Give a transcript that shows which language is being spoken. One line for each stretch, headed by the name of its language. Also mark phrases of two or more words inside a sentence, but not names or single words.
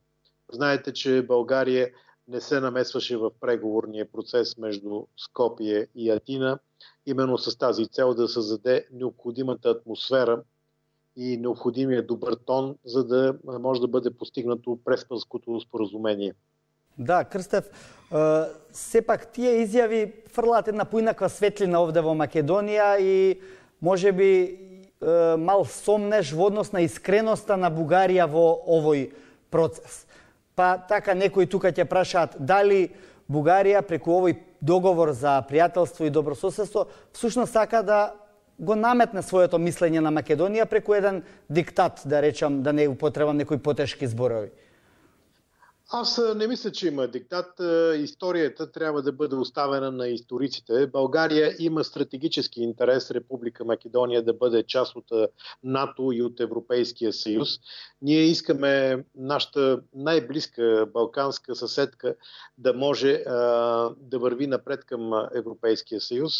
Bulgarian: Знаете, че България не се намесваше в преговорния процес между Скопие и Атина, именно с тази цел да създаде необходимата атмосфера и необходимия добър тон, за да може да бъде постигнато Преспанското споразумение.
Macedonian: Да, Крстев, сепак тие изјави фрлаат една поинаква светлина овде во Македонија и може би мал сомнеш во однос на искреноста на Бугарија во овој процес. Па така некои тука ќе прашаат дали Бугарија преку овој договор за пријателство и добрососедство всушност сака да го наметне своето мислење на Македонија преку еден диктат, да речам, да не употребам некои потешки зборови.
Bulgarian: Аз не мисля, че има диктат. Историята трябва да бъде оставена на историците. България има стратегически интерес Република Македония да бъде част от НАТО и от Европейския съюз. Ние искаме нашата най-близка балканска съседка да може да върви напред към Европейския съюз.